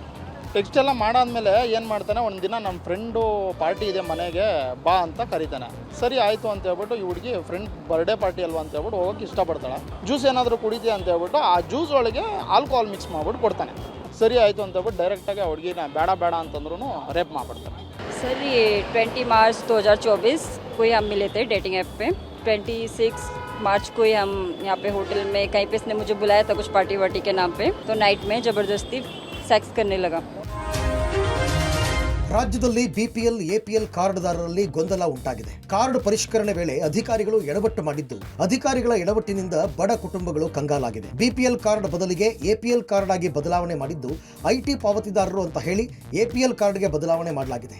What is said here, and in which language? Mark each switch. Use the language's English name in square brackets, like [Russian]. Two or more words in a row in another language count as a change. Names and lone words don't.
[Kannada] ಟೆಕ್ಸ್ಟ್ ಎಲ್ಲ ಮಾಡಾದ್ಮೇಲೆ ಏನು ಮಾಡ್ತಾನೆ, ಒಂದು ದಿನ ನಮ್ಮ [English] friend party [Kannada] ಇದೆ ಮನೆಗೆ ಬಾ ಅಂತ ಕರೀತಾನೆ. ಸರಿ ಆಯಿತು ಅಂತ ಹೇಳ್ಬಿಟ್ಟು ಈ ಹುಡುಗಿ [English] friend birthday party [Kannada] ಅಲ್ವಾ ಅಂತ ಹೇಳ್ಬಿಟ್ಟು ಹೋಗೋಕ್ಕೆ ಇಷ್ಟಪಡ್ತಾಳೆ. ಜ್ಯೂಸ್ ಏನಾದರೂ ಕುಡಿತೀಯ ಅಂತ ಹೇಳ್ಬಿಟ್ಟು ಆ ಜ್ಯೂಸ್ ಒಳಗೆ [English] alcohol mix [Kannada] ಮಾಡ್ಬಿಟ್ಟು ಕೊಡ್ತಾನೆ. ಸರಿ ಆಯಿತು ಅಂತ ಹೇಳ್ಬಿಟ್ಟು ಡೈರೆಕ್ಟಾಗಿ ಆ ಹುಡುಗಿನ ಬೇಡ ಬೇಡ ಅಂತಂದ್ರೂ ರೇಪ್ ಮಾಡ್ಬಿಡ್ತಾನೆ. [Hindi] सर ये 20 मार्च 2024 को ही हम मिले थे [English] dating app [Hindi] पे. 26 मार्च को ही हम यहाँ पे होटल में कहीं पे इसने मुझे बुलाया था कुछ पार्टी वार्टी के नाम पे, तो नाइट में ज़बरदस्ती सेक्स करने लगा। [Kannada] ರಾಜ್ಯದಲ್ಲಿ ಬಿಪಿಎಲ್ ಎಪಿಎಲ್ ಕಾರ್ಡ್ದಾರರಲ್ಲಿ ಗೊಂದಲ ಉಂಟಾಗಿದೆ. ಕಾರ್ಡ್ ಪರಿಷ್ಕರಣೆ ವೇಳೆ ಅಧಿಕಾರಿಗಳು ಎಡವಟ್ಟು ಮಾಡಿದ್ದು, ಅಧಿಕಾರಿಗಳ ಎಡವಟ್ಟಿನಿಂದ ಬಡ ಕುಟುಂಬಗಳು ಕಂಗಾಲಾಗಿವೆ. ಬಿಪಿಎಲ್ ಕಾರ್ಡ್ ಬದಲಿಗೆ ಎಪಿಎಲ್ ಕಾರ್ಡ್ ಆಗಿ ಬದಲಾವಣೆ ಮಾಡಿದ್ದು ಐಟಿ ಪಾವತಿದಾರರು ಅಂತ ಹೇಳಿ ಎಪಿಎಲ್ ಕಾರ್ಡ್ಗೆ ಬದಲಾವಣೆ ಮಾಡಲಾಗಿದೆ.